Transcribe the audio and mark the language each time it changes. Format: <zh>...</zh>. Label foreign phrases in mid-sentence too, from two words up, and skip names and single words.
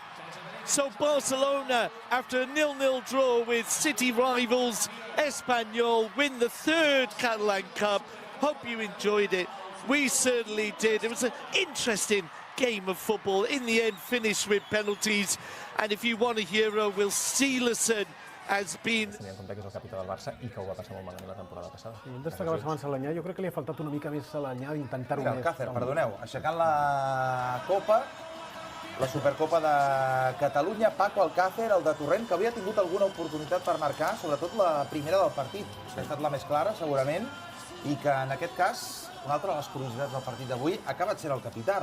<en>So Barcelona, after a 0-0 draw with city rivals Espanyol, win the 3rd Catalan Cup. Hope you enjoyed it. We certainly did. It was an interesting game of football. In the end, finished with penalties. And if you want a hero, Will Silerson has been...</en> <ca>Tenint en compte que és el capità del Barça i que ho va passar molt malament la temporada passada. Un destacava abans Salanyà, jo crec que li ha faltat una mica més Salanyà d'intentar-ho més. Alcácer, perdoneu, aixecant la Copa, la Supercopa de Catalunya, Paco Alcácer, el de Torrent, que havia tingut alguna oportunitat per marcar, sobretot la primera del partit, que ha estat la més clara, segurament, i que en aquest cas, una altra de les curiositats del partit d'avui, ha acabat sent el capità.</ca>